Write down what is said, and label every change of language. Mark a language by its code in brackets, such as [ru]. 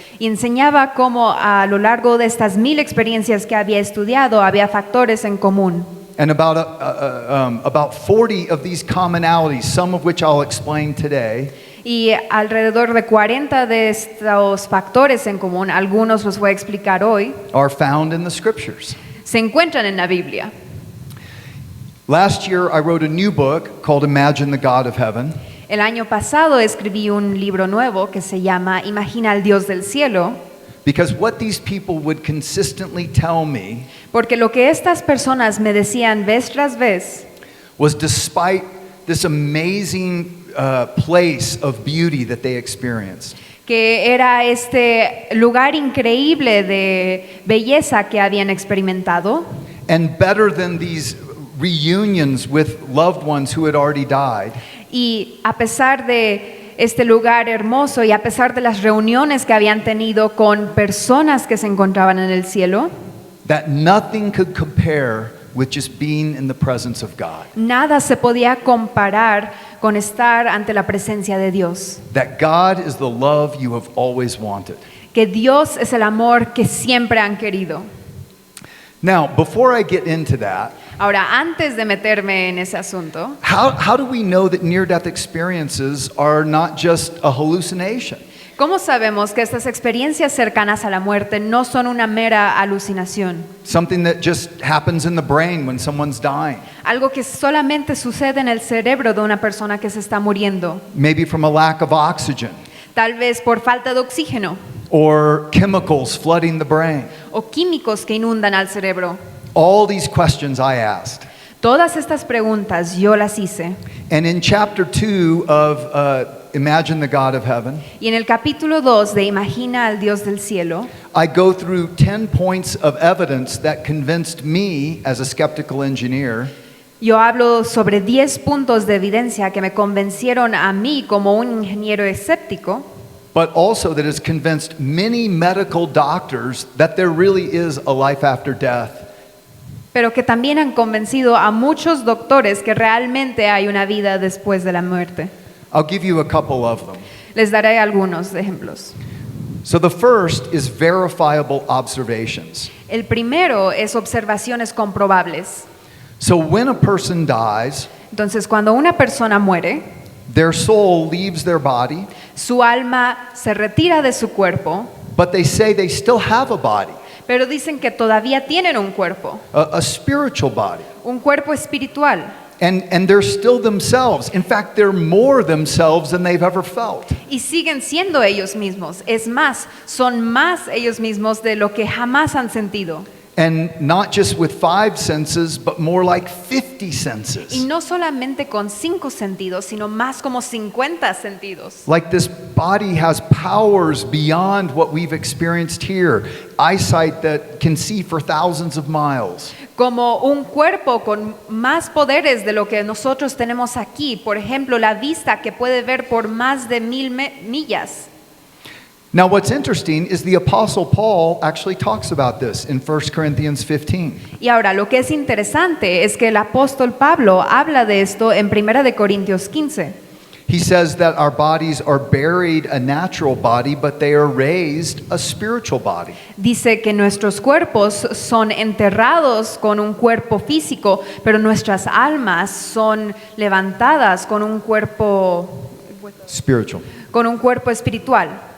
[es] y enseñaba cómo a lo largo de estas 1000 experiencias que había estudiado había factores en común. [en] and about 40 of these commonalities, some of which I'll explain today, [es] Y alrededor de 40 de estos factores en común, algunos los voy a explicar hoy, [en] are found in the scriptures. [es] se encuentran en la Biblia. [en] Last year, I wrote a new book called Imagine the God of Heaven, [es] El año pasado escribí un libro nuevo que se llama Imagina al Dios del cielo, [en] because what these people would consistently tell me [es] porque lo que estas personas me decían vez tras vez [en] was, despite this amazing place of beauty that they experienced, [es] que era este lugar increíble de belleza que habían experimentado, [en] and better than these reunions with loved ones who had already died, [es] y a pesar de este lugar hermoso y a pesar de las reuniones que habían tenido con personas que se encontraban en el cielo, [en] that nothing could compare with just being in the presence of God. [es] nada se podía comparar con estar ante la presencia de Dios. [en] That God is the love you have always wanted. [es] Que Dios es el amor que siempre han querido. [en] Now, before I get into that, [es] Ahora, antes de meterme en ese asunto, [en] how do we know that near-death experiences are not just a hallucination? [es] ¿cómo sabemos que estas experiencias cercanas a la muerte no son una mera alucinación? [en] Something that just happens in the brain when someone's dying. [es] Algo que solamente sucede en el cerebro de una persona que se está muriendo, [en] Maybe from a lack of oxygen [es] tal vez por falta de oxígeno [en] or chemicals flooding the brain. [es] o químicos que inundan al cerebro. [en] All these questions I asked. [es] Todas estas preguntas yo las hice. [en] And in chapter 2 of Imagine the God of Heaven, [es] Y en el capítulo 2 de Imagina al Dios del cielo, [en] I go through 10 points of evidence that convinced me as a skeptical engineer [es] yo hablo sobre 10 puntos de evidencia que me convencieron a mí como un ingeniero escéptico, [en] but also that has convinced many medical doctors that there really is a life after death. [es] pero que también han convencido a muchos doctores que realmente hay una vida después de la muerte. [en] I'll give you a couple of them. [es] Les daré algunos ejemplos. [en] So the first is verifiable observations. [es] El primero es observaciones comprobables. [en] So when a person dies, [es] Entonces, cuando una persona muere, [en] their soul leaves their body, [es] su alma se retira de su cuerpo, [en] but they say they still have a body, [es] pero dicen que todavía tienen un cuerpo, [en] a spiritual body. [es] un cuerpo espiritual. [en] And they're still themselves. In fact, they're more themselves than they've ever felt. [es] Y siguen siendo ellos mismos. Es más, son más ellos mismos de lo que jamás han sentido. [en] And not just with 5 senses, but more like 50 [es] Y [en] senses. [es] no solamente con 5 sentidos, sino más como 50 sentidos. [en] Like this body has powers beyond what we've experienced here. Eyesight that can see for thousands of miles. [es] Como un cuerpo con más poderes de lo que nosotros tenemos aquí. Por ejemplo, la vista que puede ver por más de 1000 millas. [en] Now, what's interesting is the Apostle Paul actually talks about this in 1 Corinthians 15. [es] Y ahora, lo que es interesante es que el apóstol Pablo habla de esto en 1 de Corintios 15. [en] He says that our bodies are buried a natural body, but they are raised a spiritual body. [es] Dice que nuestros cuerpos son enterrados con un cuerpo físico, pero nuestras almas son levantadas con un cuerpo espiritual.